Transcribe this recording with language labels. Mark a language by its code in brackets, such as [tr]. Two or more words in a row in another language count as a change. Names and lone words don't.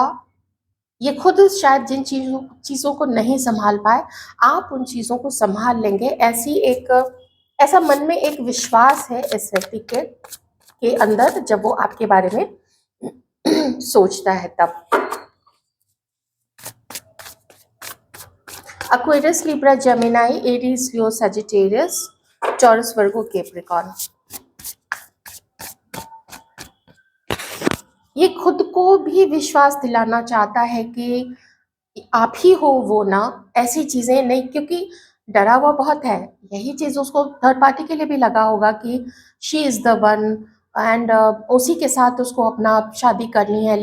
[hi] ये खुद शायद जिन चीज़ों को नहीं संभाल पाए, आप उन चीज़ों को संभाल लेंगे। ऐसा मन में एक विश्वास है इस व्यक्ति के अंदर, जब वो आपके बारे में सोचता है तब। Aquarius, Libra, Gemini, Aries, Leo, Sagittarius, Taurus, Virgo, Capricorn। ये खुद को भी विश्वास दिलाना चाहता है कि आप ही हो वो ना, ऐसी चीजें नहीं, क्योंकि डरा हुआ बहुत है। यही चीज उसको [en] third party [hi] के लिए भी लगा होगा कि [en] she is the one and [hi] उसी के साथ उसको अपना शादी करनी है।